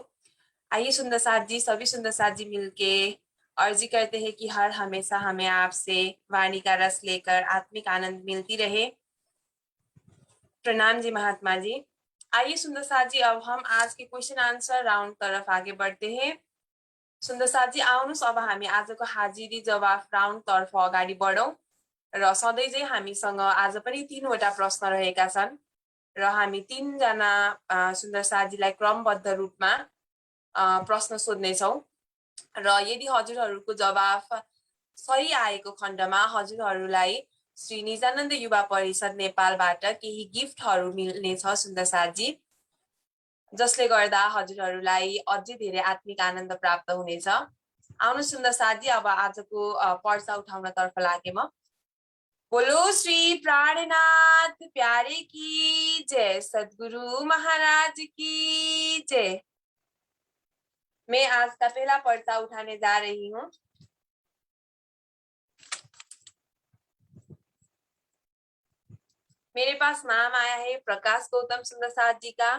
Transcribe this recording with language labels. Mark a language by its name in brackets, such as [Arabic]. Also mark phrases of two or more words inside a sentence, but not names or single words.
[Hindi] आइए सुंदर साथ जी, सभी सुंदर साथ जी मिलके अर्जी करते हैं कि हर हमेशा हमें आपसे वाणी का रस लेकर आत्मिक आनंद मिलती रहे। प्रणाम जी महात्मा जी। आइए सुंदर साथ जी, अब हम आज के [English] question answer round [Hindi] तरफ आगे बढ़ते हैं। [Nepali] सुंदर साथ जी आउनुहोस्, अब हामी आजको हाजिरी जवाफ राउन्ड तर्फ अगाडि बढौँ। र सधैँ चाहिँ हामीसँग आज पनि 3वटा प्रश्न रहेका छन् र हामी 3जना सुन्दर साथीलाई क्रमबद्ध रूपमा प्रश्न सोध्नेछौँ र यदि हजुरहरूको जवाफ सही आएको खण्डमा हजुरहरूलाई श्री निजानन्द युवा परिषद नेपालबाट केही गिफ्टहरू मिल्नेछ सुन्दर साथजी, जसले गर्दा हजुरहरूलाई अझै धेरै आत्मिक आनन्द प्राप्त हुनेछ। आउनु सुन्दर साथजी, अब आजको पर्चा उठाउन तर्फ लागे म। [Hindi] बोलो श्री प्राणनाथ प्यारे की जय, सद्गुरु महाराज की जय। मैं आज का पहला पर्चा उठाने जा रही हूँ। मेरे पास नाम आया है प्रकाश गौतम सुंदर साथ जी का।